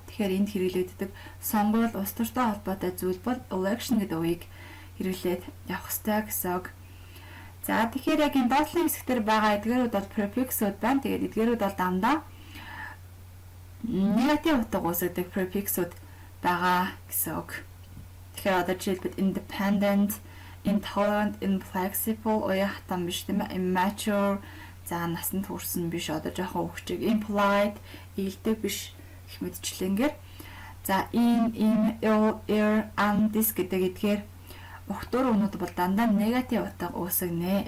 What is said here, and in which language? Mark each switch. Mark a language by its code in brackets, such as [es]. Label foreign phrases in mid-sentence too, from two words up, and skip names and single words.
[mn] Тэгэхээр энд хэрэглэгддэг сонгуул улс төртэй холбоотой зүйл бол election гэдэг үгийг хэрэглээд явах хэрэгтэй гэсэн үг. За тэгэхээр яг энэ доотлын хэсгээр байгаа эдгээрүүд бол prefix-ууд байна. Тэгээд эдгээрүүд бол дандаа негатив утга үүсгдэг prefix-ууд байгаа гэсэн үг. Тэгэхээр одоо жишээлбэл [en] independent, intolerant, inflexible [mn] уяа хатан биш тийм ээ, immature за насанд хүрсэн биш одоо жоохон өвчиг impolite ийдэг биш гэх мэтчлэнгээр за ill, undis гэдэг эдгээр өгтөр үнүүд бол дандаа негатив утга үүсгэнэ.